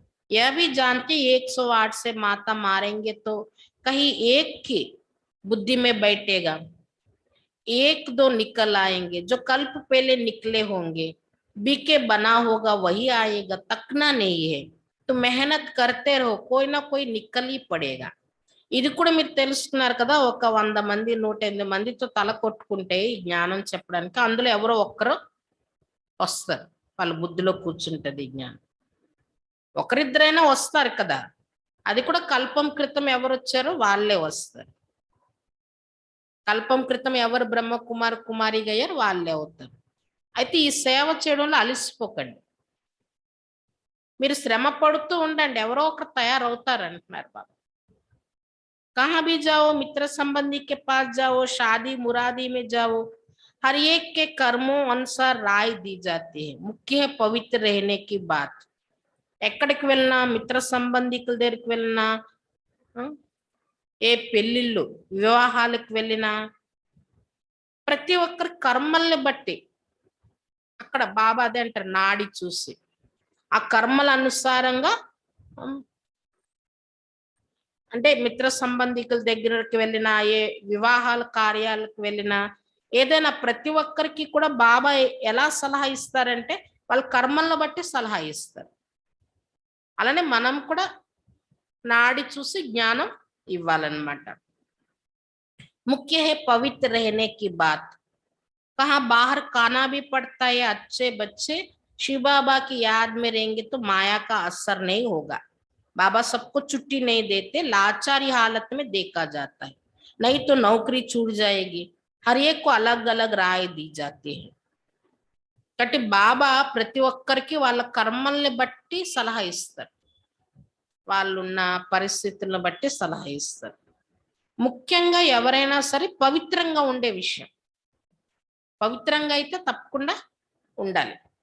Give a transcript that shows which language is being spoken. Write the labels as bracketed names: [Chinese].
[Hindi] यह भी जानते 108 से माता मारेंगे तो कहीं एक की बुद्धि में बैठेगा, 1-2 निकल आएंगे, जो कल्प पहले निकले होंगे, बीके बना होगा वही आएगा, तकना नहीं है. तो मेहनत करते रहो, कोई ना कोई निकल ही पड़ेगा. [Telugu] ఇది కూడా మీరు తెలుసుకున్నారు కదా. ఒక 100 మంది 108 మందితో తల కొట్టుకుంటే ఈ జ్ఞానం చెప్పడానికి అందులో ఎవరో ఒక్కరు వస్తారు, వాళ్ళ బుద్ధిలో కూర్చుంటది ఈ జ్ఞానం. ఒకరిద్దరైనా వస్తారు కదా. అది కూడా కల్పం క్రితం ఎవరు వచ్చారో వాళ్ళే వస్తారు. కల్పం క్రితం ఎవరు బ్రహ్మ కుమారిగా అయ్యారు వాళ్ళే అవుతారు. అయితే ఈ సేవ చేయడంలో అలసిపోకండి, మీరు శ్రమ పడుతూ ఉండండి, ఎవరో ఒకరు తయారవుతారు అంటున్నారు బాబా. [Hindi] कहाँ भी जाओ, मित्र संबंधी के पास जाओ, शादी मुरादी में जाओ, हर एक के कर्मों अनुसार राय दी जाती है. मुख्य है पवित्र रहने की बात. [Telugu] ఎక్కడికి వెళ్ళినా, మిత్ర సంబంధికుల దగ్గరికి వెళ్ళినా, ఏ పెళ్ళిళ్ళు వివాహాలకు వెళ్ళినా ప్రతి ఒక్కరి కర్మల్ని బట్టి అక్కడ బాబా అదే అంటారు, నాడి చూసి ఆ కర్మల అనుసారంగా. అంటే మిత్ర సంబంధికుల దగ్గరికి వెళ్ళినా, ఏ వివాహాల కార్యాలకు వెళ్ళినా, ఏదైనా ప్రతి ఒక్కరికి కూడా బాబా ఎలా సలహా ఇస్తారంటే వాళ్ళ కర్మలను బట్టి సలహా ఇస్తారు. అలానే మనం కూడా నాడి చూసి జ్ఞానం ఇవ్వాలన్నమాట. [Hindi] ముఖ్య హై పవిత్ర रहने की बात. कहाँ बाहर खाना भी पड़ता है. अच्छे बच्चे शिव बाबा की याद में रहेंगे तो माया का असर नहीं होगा. बाबा सबको छुट्टी नहीं देते, लाचारी हालत में देखा जाता है, नहीं तो नौकरी छूट जाएगी, हर एक को अलग अलग राय दी जाती है. [Telugu] కాబట్టి బాబా ప్రతి ఒక్కరికి వాళ్ళ కర్మల్ని బట్టి సలహా ఇస్తారు, వాళ్ళున్న పరిస్థితులను బట్టి సలహా ఇస్తారు. ముఖ్యంగా ఎవరైనా సరే పవిత్రంగా ఉండే విషయం, పవిత్రంగా అయితే తప్పకుండా ఉండాలి.